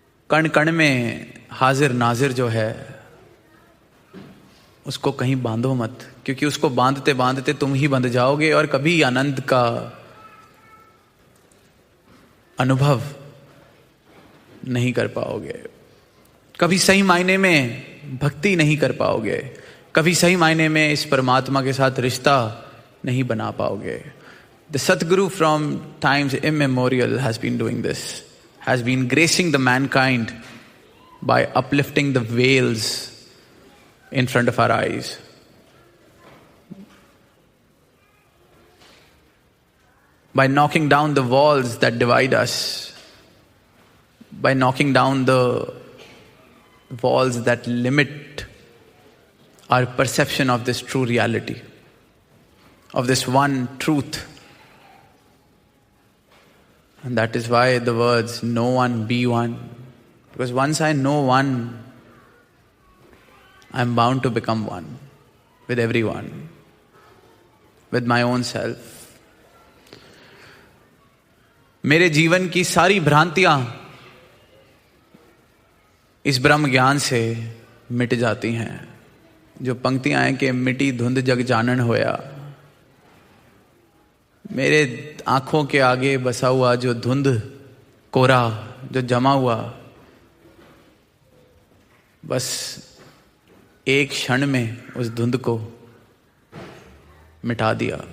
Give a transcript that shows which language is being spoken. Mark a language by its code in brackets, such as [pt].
[hi] कण कण में हाजिर नाजिर जो है उसको कहीं बांधो मत, क्योंकि उसको बांधते बांधते तुम ही बंध जाओगे और कभी आनंद का अनुभव नहीं कर पाओगे, कभी सही मायने में भक्ति नहीं कर पाओगे, कभी सही मायने में इस परमात्मा के साथ रिश्ता नहीं बना पाओगे। [en] The Sadguru from times immemorial has been doing this, has been gracing the mankind by uplifting the veils in front of our eyes. By knocking down the walls that divide us, by knocking down the walls that limit our perception of this true reality, of this one truth. And that is why the words, know one, be one. Because once I know one, I am bound to become one with everyone, with my own self. [hi] मेरे जीवन की सारी भ्रांतियां इस ब्रह्म ज्ञान से मिट जाती हैं। जो पंक्तियां हैं कि मिटी धुंध जग जानन होया, मेरे आंखों के आगे बसा हुआ जो धुंध कोरा जो जमा हुआ, बस एक क्षण में उस धुंध को मिटा दिया।